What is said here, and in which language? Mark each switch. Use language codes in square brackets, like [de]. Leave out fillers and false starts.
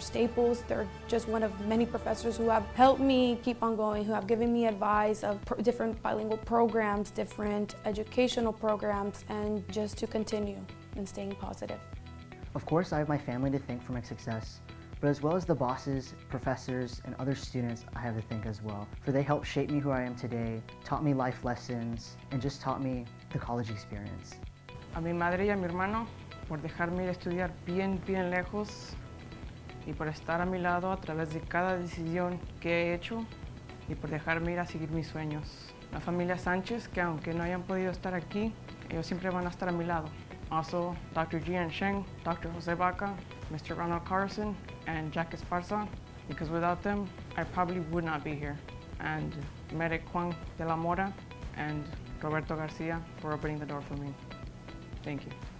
[en] Staples, they're just one of many professors who have helped me keep on going, who have given me advice of different bilingual programs, different educational programs, and just to continue and staying positive. Of course, I have my family to thank for my success, but as well as the bosses, professors, and other students, I have to thank as well, for they helped shape me who I am today, taught me life lessons, and just taught me the college experience. [es] A mi madre y a mi hermano por dejarme ir a estudiar bien lejos y por estar a mi lado a través de cada decisión que he hecho y por dejarme ir a seguir mis sueños. La familia Sánchez, que aunque no hayan podido estar aquí, ellos siempre van a estar a mi lado. [en] Also, Dr. Jian Sheng, Dr. Jose Baca, Mr. Ronald Carson, and Jack Esparza, because without them, I probably would not be here. And Medic Juan de la Mora and Roberto Garcia for opening the door for me. Thank you.